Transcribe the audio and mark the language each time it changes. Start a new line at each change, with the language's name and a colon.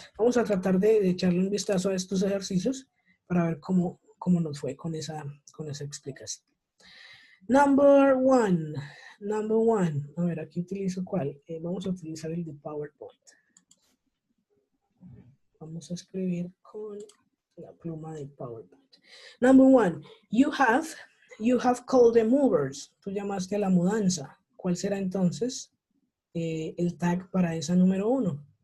Spanish: Vamos a tratar de echarle un vistazo a estos ejercicios para ver cómo nos fue con esa explicación.
English: Number one.
Spanish: A ver, aquí utilizo ¿cuál? Vamos a utilizar el de PowerPoint. Vamos a escribir con la pluma de PowerPoint.
English: Number one. You have called the movers.
Spanish: Tú llamaste a la mudanza. ¿Cuál será entonces el tag para esa número 1?